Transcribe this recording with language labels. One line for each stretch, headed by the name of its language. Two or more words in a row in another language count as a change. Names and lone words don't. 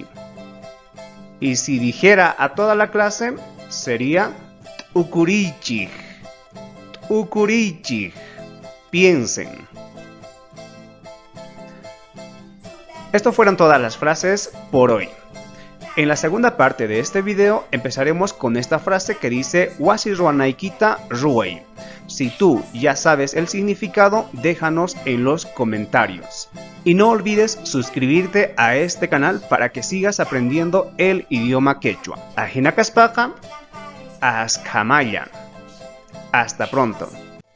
Spanish: Y si dijera a toda la clase, sería ukurichik. Ukurichik. Piensen. Estas fueron todas las frases por hoy. En la segunda parte de este video empezaremos con esta frase que dice
Quechua: Wasi ruanaykita ruway.
Spanish: Si tú ya sabes el significado, déjanos en los comentarios. Y no olvides suscribirte a este canal para que sigas aprendiendo el idioma quechua.
Quechua: Ajina kaspaqa, askamaya.
Spanish: Hasta pronto.